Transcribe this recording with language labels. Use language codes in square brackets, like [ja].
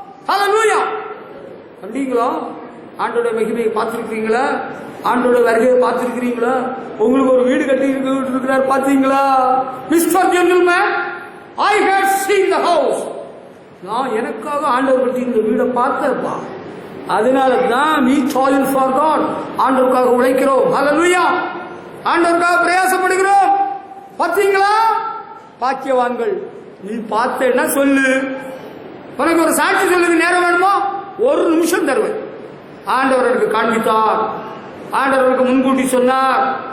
[ta] ஹல்லேலூயா. கண்டீங்களா? ஆண்டோட மகிமையை பார்த்திருக்கிறீங்களா? ஆண்டோட வருகையை பார்த்திருக்கிறீங்களா? உங்களுக்கு ஒரு வீடு கட்டி இருக்கிறார் பார்த்தீங்களா? [en] Mister gentleman, I have seen the house. [ta] நான் எனக்காக ஆண்டவர் கட்டி இந்த வீடை பார்த்தேன்ப்பா. அதனால தான் [en] we toil for God. [ta] ஆண்டவருக்காக உழைக்கிறோம். ஹல்லேலூயா. ஆண்டவருக்காக பிரயாசப்படுகிறோம். பார்த்தீங்களா? பாக்கியவான்கள். நீ பார்த்தேன்னா சொல்லு, உனக்கு ஒரு சாட்சி சொல்லுங்க, நேரம் வேணுமோ 1 நிமிஷம் தருவேன். ஆண்டவர்களுக்கு காண்பித்தார், ஆண்டவர்களுக்கு முன்கூட்டி சொன்னார்.